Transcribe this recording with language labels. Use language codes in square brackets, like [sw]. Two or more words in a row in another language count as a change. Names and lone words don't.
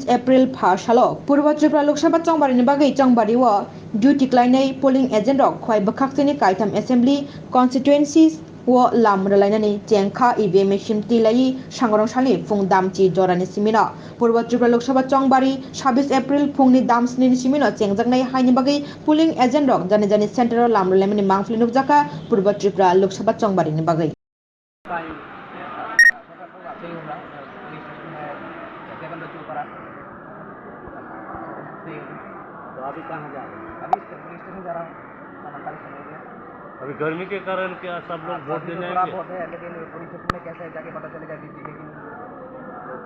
[trk] एप्रिल फासालो पूर्व त्रिपुरा लोकसभा चंबारी बागै चंबारी ड्यूटी क्लाइनाय [en] polling agent [trk] खय बखाक्सनि कायथाम [en] assembly constituencies [trk] लाम रलायनानै जेंखा [en] EVM machine [trk] तिलाई सांग्रांसालि फुं दामची जरानि सिमिनो पूर्व त्रिपुरा लोकसभा चंबारी 26 एप्रिल फुंनि दामस्नि सिमिनो चेंजाकनाय हायनि बागै [en] polling agent [trk] जानि जानि सेंटर लाम रलायनानै मांफलि नुजाका पूर्व त्रिपुरा लोकसभा चंबारीनि बागै [hi] तो अभी कहाँ जा रहे हैं? अभी पुलिस स्टेशन जा रहा हूँ। अभी गर्मी के कारण क्या सब लोग वोट देने आएंगे? वोट है, लेकिन पुलिस स्टेशन में कैसे जाके पता चलेगा कि दिखेगी नहीं।